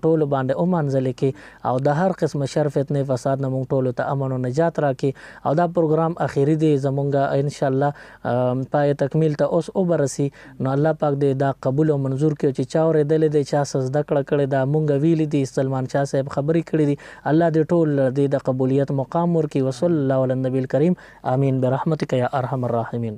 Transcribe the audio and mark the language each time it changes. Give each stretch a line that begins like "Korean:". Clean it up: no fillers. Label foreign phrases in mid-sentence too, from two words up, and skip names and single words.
Pashto: ټولو باندې ومنځلې کې او د هر قسم شر فتنې فساد نه مونږ ټولو ته امن او نجات راکړي او دا پروګرام اخیری دی زمونږه
Arabic: ان شاء الله
Pashto: پای تکمیل ته اوس وبرسي نو الله پاک دې دا قبول او منظور کړي چې چا اورېدلې دی چا سجده کړې دا مونږ ویلي دي سلمان شاه صاحب خبرې کړې دي الله دې ټول دې د قبولیت مقام ورکړي
Arabic: وصلی الله علی النبی الکریم آمین برحمتک یا ارحم الراحمین